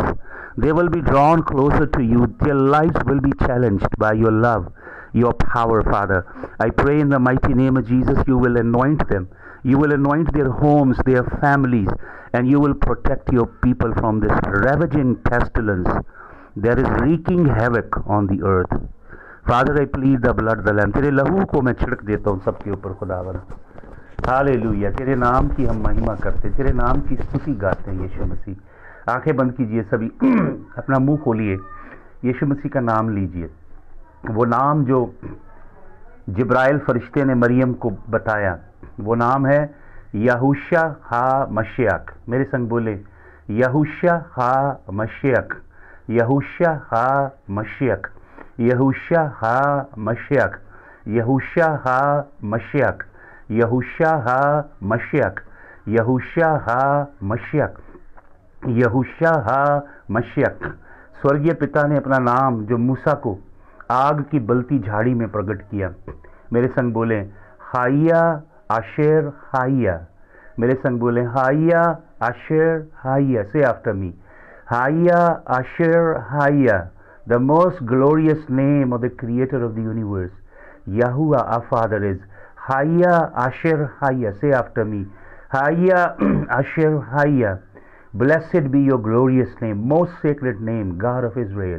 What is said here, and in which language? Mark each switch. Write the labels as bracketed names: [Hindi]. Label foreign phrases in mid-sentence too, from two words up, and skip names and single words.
[English] They will be drawn closer to you. Their lives will be challenged by your love, your power, Father. I pray in the mighty name of Jesus, you will anoint them. You will anoint their homes, their families, and you will protect your people from this ravaging pestilence that is wreaking havoc on the earth. Father, I plead the blood of the Lamb. [Hindi] तेरे लहू को मैं छिड़क देता हूँ सबके ऊपर खुदावन। हालेलुया। तेरे नाम की हम महिमा करते, तेरे नाम की स्तुति गाते हैं यीशु मसीह। आंखें बंद कीजिए सभी, अपना मुंह खोलिए, यीशु मसीह का नाम लीजिए। वो नाम जो जिब्राइल फरिश्ते ने मरियम को बताया, वो नाम है यहूशा हा मशियक। मेरे संग बोले, यहूशा हा मशियक, यहूशा हा मशियक, यहूशा हा मशियक, यहूशा हा मशियक, यहूशा हा मशियक, यहूशा हा मशियक, यहूशा हा मशियक। स्वर्गीय पिता ने अपना नाम जो मूसा को आग की बलती झाड़ी में प्रकट किया। मेरे संग बोले हाइया आशेर हाइया। मेरे संग बोले हाइया आशेर हाइया। [English] say after me, हाइया आशेर हाइया, the most glorious name of the creator of the universe, Yahuwah our Father is Hayya Asher Hayya. Say after me, Hayya Asher Hayya. Blessed be your glorious name, most sacred name, God of Israel.